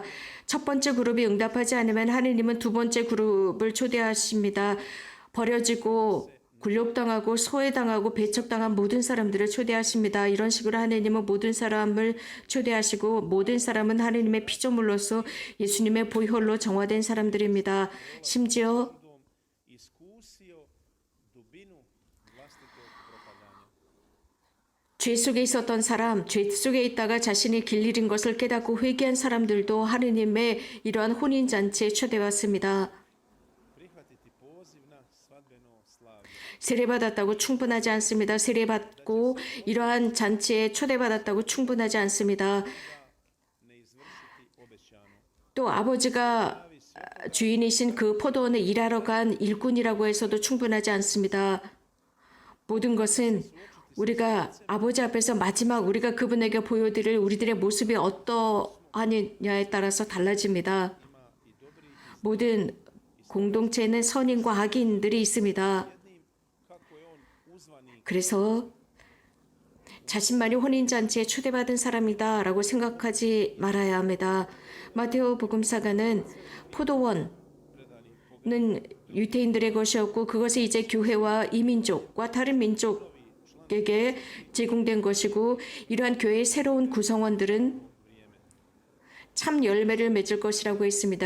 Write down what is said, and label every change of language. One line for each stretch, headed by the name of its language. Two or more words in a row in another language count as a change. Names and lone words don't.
Korean: 첫 번째 그룹이 응답하지 않으면 하느님은 두 번째 그룹을 초대하십니다. 버려지고 굴욕당하고 소외당하고 배척당한 모든 사람들을 초대하십니다. 이런 식으로 하느님은 모든 사람을 초대하시고 모든 사람은 하느님의 피조물로서 예수님의 보혈로 정화된 사람들입니다. 심지어
Croatian: iskusio dubinu vlastitog propadanja.
Korean: 죄 속에 있었던 사람, 죄 속에 있다가 자신이 길 잃은 것을 깨닫고 회개한 사람들도 하느님의 이러한 혼인잔치에 초대받습니다.
Croatian: Prihvatiti poziv na svadbeno slavlje.
Korean: 세례받았다고 충분하지 않습니다. 세례받고 이러한 잔치에 초대받았다고 충분하지 않습니다.
Croatian: Ne izvršiti obećano.
Korean: 또 아버지가 주인이신 그 포도원에 일하러 간 일꾼이라고 해서도 충분하지 않습니다. 모든 것은 우리가 아버지 앞에서 마지막 우리가 그분에게 보여드릴 우리들의 모습이 어떠하느냐에 따라서 달라집니다. 모든 공동체에는 선인과 악인들이 있습니다.
Croatian: Kako je on uzvani
Korean: 그래서 자신만이 혼인잔치에 초대받은 사람이다 라고 생각하지 말아야 합니다. 마테오 복음사가는 포도원은 유대인들의 것이었고 그것이 이제 교회와 이민족과 다른 민족에게 제공된 것이고 이러한 교회의 새로운 구성원들은 참 열매를 맺을 것이라고 했습니다.